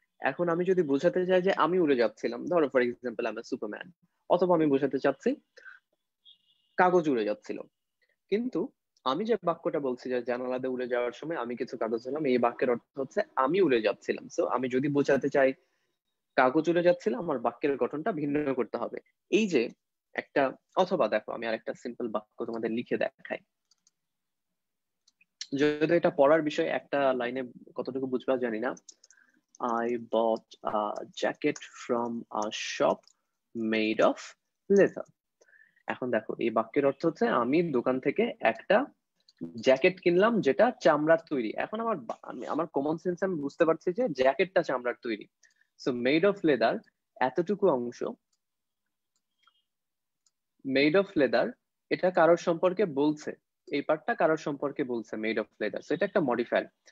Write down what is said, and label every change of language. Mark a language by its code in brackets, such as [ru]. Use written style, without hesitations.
[bn] এখন আমি যদি বোঝাতে চাই যে আমি উড়ে যাচ্ছিলাম, ধরো [en] for example [bn] আমি সুপারম্যান, অথবা আমি বোঝাতে চাচ্ছি কাগজ উড়ে যাচ্ছিল, কিন্তু আমি যে বাক্যটা বলছি যে জানালা দিয়ে উড়ে যাওয়ার সময় আমি কিছু কাগজ নিলাম, এই বাক্যের অর্থ হচ্ছে আমি উড়ে যাচ্ছিলাম। সো আমি যদি বোঝাতে চাই কাগজ উড়ে যাচ্ছিল, আমার বাক্যের গঠনটা ভিন্ন করতে হবে। এই যে একটা, অথবা দেখো আমি আরেকটা সিম্পল বাক্য তোমাদের লিখে দেখাই, যদি এটা পড়ার বিষয়, একটা লাইনে কতটুকু বুঝবা জানি না। [en] I bought a jacket from a shop made of leather. [bn] এখন দেখো এই বাক্যের অর্থ হচ্ছে আমি দোকান থেকে একটা জ্যাকেট কিনলাম যেটা চামড়ার তৈরি। এখন আমার কমন সেন্স আমি বুঝতে পারছি যে জ্যাকেটটা চামড়ার তৈরি। সো [en] made of leather, [bn] এতটুকু অংশ মেড অফ লেদার, এটা কারোর সম্পর্কে বলছে, এই পার্টটা কারোর সম্পর্কে বলছে মেড অফ লেদার। সো এটা একটা মডিফায়ার।